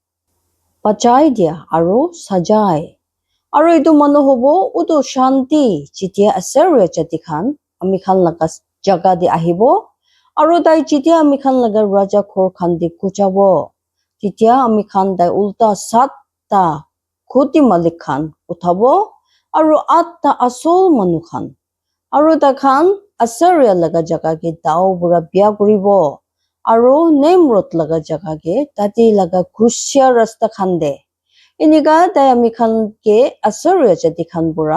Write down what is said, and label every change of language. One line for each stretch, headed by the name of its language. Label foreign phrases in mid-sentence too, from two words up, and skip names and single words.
Naga Pidgin: pachai dia aru sajai aru itu manu hobo udu shanti chitya Assyria chati khan ami khan laga jaga de ahibo aru tai chitya ami khan laga raja khor khan de kuchabo Titya ami khan dai ulta 7ta khoti malik khan uthabo aru 8ta asol manu khan aru ta khan Assyria laga jaga ke dao bura bia koribo aru Nimrod laga jaga ke tati laga khusya rasta khan de iniga dai ami khan ke Assyria jati khan bura